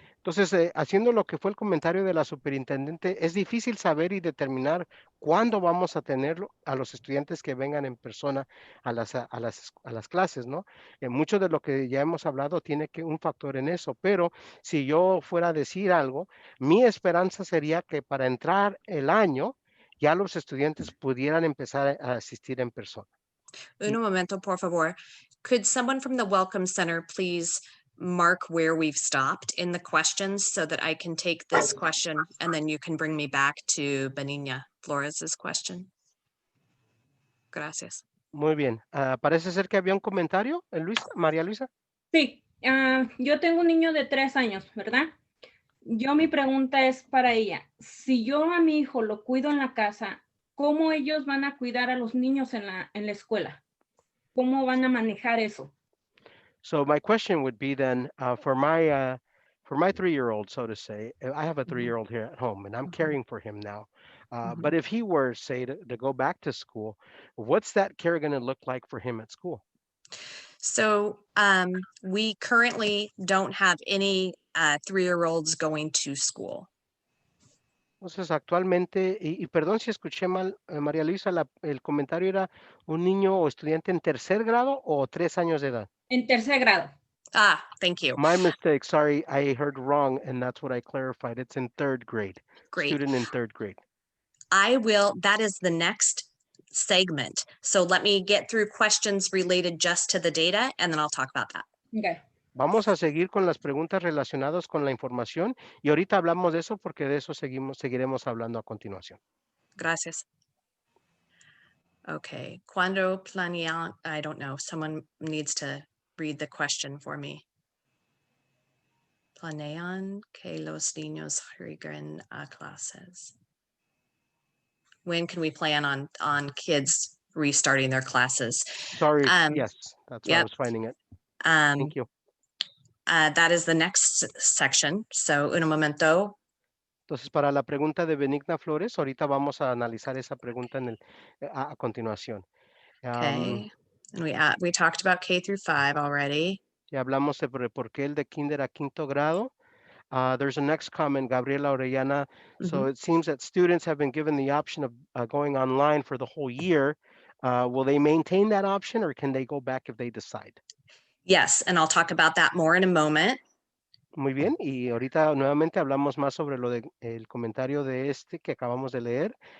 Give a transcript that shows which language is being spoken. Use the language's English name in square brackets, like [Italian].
[Spanish] Entonces, haciendo lo que fue el comentario de la superintendente, es difícil saber y determinar cuándo vamos a tenerlo a los estudiantes que vengan en persona a las clases, ¿no? Mucho de lo que ya hemos hablado tiene un factor en eso, pero si yo fuera a decir algo, mi esperanza sería que para entrar el año ya los estudiantes pudieran empezar a asistir en persona. Un momento, por favor. [English] Could someone from the Welcome Center please mark where we've stopped in the questions so that I can take this question and then you can bring me back to Benigna Flores's question? Gracias. [Spanish] Muy bien. Parece ser que había un comentario, María Luisa. Sí, yo tengo un niño de 3 años, ¿verdad? Mi pregunta es para ella, si yo a mi hijo lo cuido en la casa, ¿cómo ellos van a cuidar a los niños en la escuela? ¿Cómo van a manejar eso? [English] So my question would be then, for my 3-year-old, so to say, I have a Mhm, 3-year-old here at home, and I'm mhm, caring for him now. mhm. But if he were, say, to go back to school, what's that care going to look like for him at school? So we currently don't have any 3-year-olds going to school. [Spanish] Entonces, actualmente, y perdón si escuché mal, María Luisa, el comentario era un niño o estudiante en tercer grado o 3 años de edad. En tercer grado. [English] Thank you. My mistake. Sorry, I heard wrong, and that's what I clarified. It's in third grade. Great. Student in third grade. That is the next segment. So let me get through questions related just to the data, and then I'll talk about that. Okay. [Spanish] Vamos a seguir con las preguntas relacionadas con la información y ahorita hablamos de eso porque de eso seguiremos hablando a continuación. Gracias. Okay. Cuando planean, [English] I don't know. Someone needs to read the question for me. [Spanish] Planean que los niños regresen a clases. [English] When can we plan on kids restarting their classes? Sorry, yes, that's why I Yep. was finding it. Um, Thank you. that is the next section. [Spanish] So, un momento. Entonces, para la pregunta de Benigna Flores, ahorita vamos a analizar esa pregunta a continuación. [English] Okay. And we talked about K through 5 already. [Spanish] Ya hablamos sobre por qué el de kinder a quinto grado. [English] There's a next comment, Gabriela Orellana. So it seems that students have been given the option of going online for the whole year. Will they maintain that option or can they go back if they decide? Yes, and I'll talk about that more in a moment. [Spanish] Muy bien, y ahorita nuevamente hablamos más sobre el comentario de que acabamos de leer.